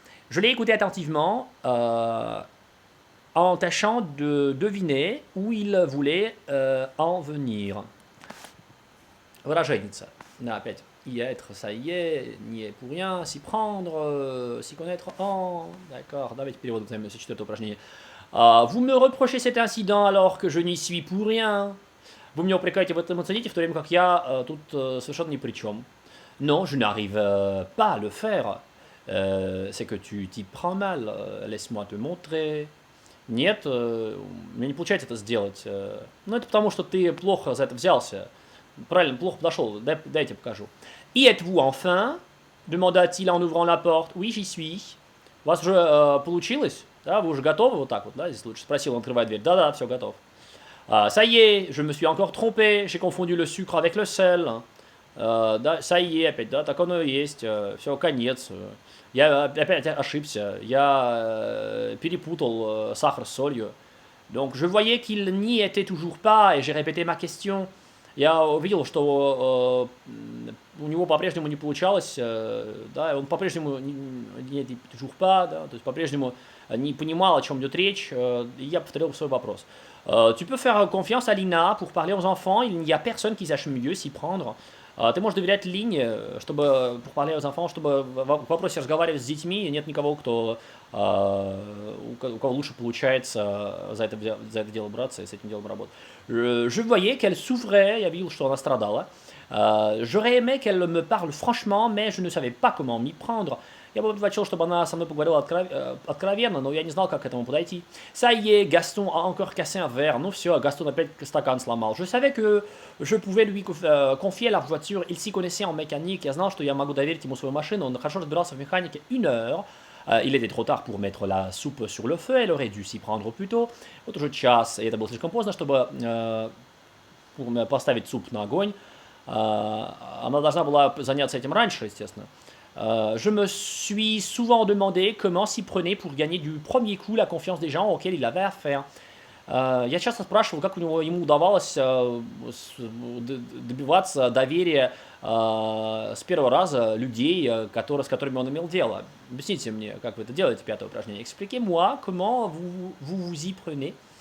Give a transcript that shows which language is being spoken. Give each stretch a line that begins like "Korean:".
French: Je l'ai écouté attentivement en tâchant de deviner où il voulait en venir.
Russian: Выраженница. Опять.
French: Y être, ça y est, n'y est pour rien, s'y prendre, s'y connaître en... D'accord,
Russian: давайте переводим ce четвертое упражнение.
French: Vous me reprochez cet incident alors que je n'y suis pour rien. Vous me
Russian: упрекаете в этом инциденте, в то время как я тут совершенно ни при чем.
French: Non, je n'arrive pas à le faire. C'est que tu t'y prends mal. Laisse-moi te montrer.
Russian: Нет, мне не получается это сделать. Ну, это потому, что ты плохо за это взялся. Правильно, плохо подошел. Дайте покажу.
French: Y êtes-vous enfin? Demanda-t-il en ouvrant la porte. Oui, j'y suis.
Russian: У вас уже получилось? Да, вы уже готовы? Вот так вот, да, здесь лучше. Спросил, он открывает дверь. Да-да, все, готов.
French: Ça y est, je me suis encore trompé, j'ai confondu le sucre avec le sel.
Russian: Да,
French: ça y est,
Russian: опять, да, так оно и есть, все, конец. Я опять ошибся, я перепутал сахар с солью.
French: Donc je voyais qu'il n'y était toujours pas, et j'ai répété ma question.
Russian: Я увидел, что у него по-прежнему не получалось, да, он по-прежнему не
French: toujours pas,
Russian: да, то есть по-прежнему не понимал, о чем идет речь, и я повторил свой вопрос.
French: Tu peux faire confiance à Lina pour parler aux enfants, il n'y a personne qui sache mieux s'y prendre.
Russian: Ты можешь доверять Лине, чтобы
French: pour parler aux enfants,
Russian: чтобы в вопросе разговаривать с детьми, нет никого, кто у кого лучше получается за это дело браться и с этим делом работать.
French: Je voyais qu'elle souffrait,
Russian: я видел, что она страдала.
French: J'aurais aimé qu'elle me parle franchement, mais je ne savais pas comment m'y prendre.
Russian: Я бы предпочел, чтобы она со мной поговорила откровенно, но я не знал, как к этому подойти.
French: Ça y est, Gaston a encore cassé un verre.
Russian: Ну все, Gaston опять стакан сломал.
French: Je savais que je pouvais lui confier la voiture. Il s'y connaissait en mécanique.
Russian: Я знал, что я могу доверить ему свою машину. Он хорошо разбирался в механике
French: 1 heure. Il était trop tard pour mettre la soupe sur le feu. Elle aurait dû s'y prendre plus tôt.
Russian: Вот уже час, и это было слишком поздно, чтобы поставить суп на огонь. Она должна была заняться этим раньше, естественно.
French: Je me suis souvent demandé comment s'y prenait pour gagner du premier coup la confiance des gens auxquels il avait affaire.
Russian: Я часто спрашивал, как ему удавалось добиваться доверия с первого раза людей, с которыми он имел дело. Объясните мне, как вы это делаете, 5-е упражнение.
French: Expliquez-moi comment vous y prenez.